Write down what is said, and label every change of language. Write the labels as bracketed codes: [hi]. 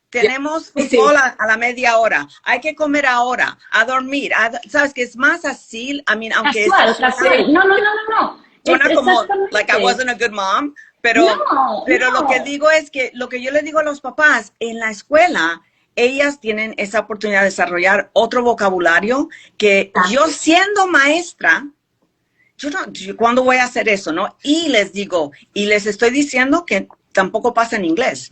[es] Tenemos fútbol a la media hora. Hay que comer ahora, a dormir. ¿Sabes? Que es más así. Aunque casual. No. Suena como, [en] like I wasn't a good mom. [es] Pero lo que digo es que, lo que yo le digo a los papás, en la escuela, ellas tienen esa oportunidad de desarrollar otro vocabulario que yo siendo maestra, ¿cuándo voy a hacer eso, no? Y les digo, y les estoy diciendo que tampoco pasa en inglés.